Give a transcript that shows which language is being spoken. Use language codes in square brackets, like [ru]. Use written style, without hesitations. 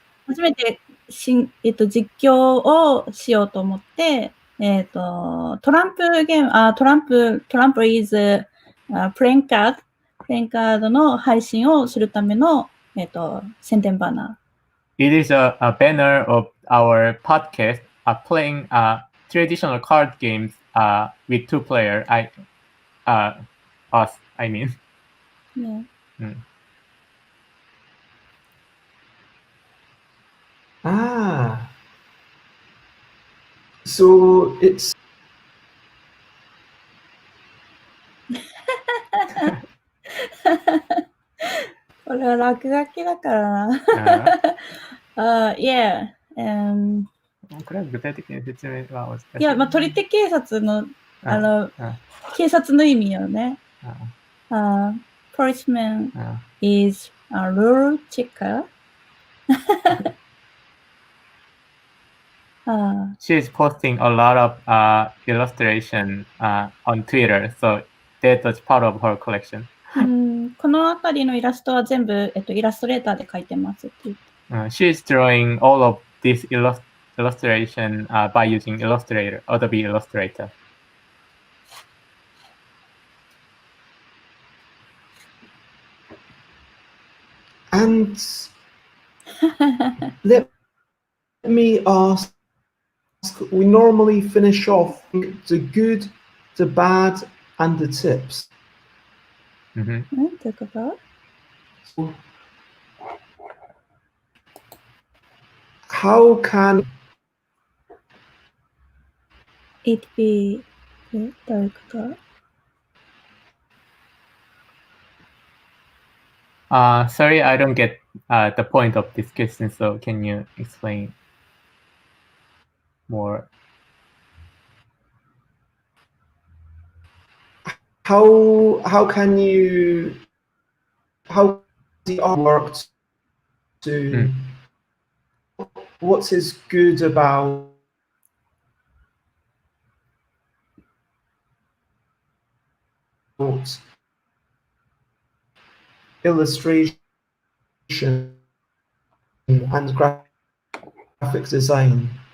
[ja] 初めて実況をしようと思って、トランプゲーム、トランプ [en] is playing card [ja] の配信をするための、宣伝バナ [en] It is a banner of our podcast playing traditional card games with two player. Us, I mean. ー。 Yeah. So it's [ja] これは落書きだからな。 [en] Yeah. [ja] これは具体的に説明は難しい。いや、取り手警察の、警察の意味よね。 [en] Policeman is a rule checker. She is posting a lot of illustration on Twitter, so that was part of her collection. [ja] このあたりのイラストは全部、イラストレーターで描いてますって言って。 [en] She is drawing all of this illustration by using Adobe Illustrator. And let me ask, we normally finish off the good, the bad, and the tips. [ja] どういうこと？ [en] How can it be [ja] どういうこと？ [en] Sorry, I don't get the point of this question, so can you explain more? how can you how the artwork to what is good about illustration and graphic design?